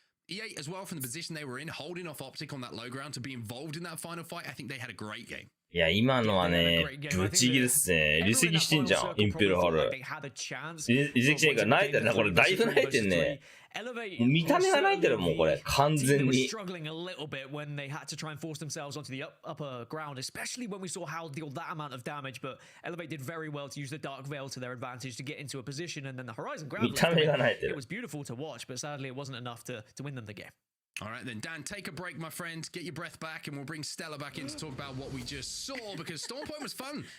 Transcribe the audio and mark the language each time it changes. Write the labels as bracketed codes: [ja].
[en] EA as well from the position they were in, holding off Optic on that low ground to be involved in that final fight. I think they had a great game. [ja] いや今のはねぶち切れっすね。離席してんじゃんインペルハル。離席してんから泣いてるなこれ。だいぶ泣いてんね。見た目が泣いてるもんこれ完全に。 [en] struggling a little bit when they had to try and force themselves onto the upper ground, especially when we saw how deal that amount of damage. But Elevate did very well to use the Dark Veil to their advantage to get into a position, and then the Horizon Grav. [ja] 見た目が泣いてる。 [en] It was beautiful to watch, but sadly it wasn't enough to win them the game. All right, then, Dan, take a break, my friend. Get your breath back, and we'll bring Stella back in to talk about what we just saw, because Storm Point was fun.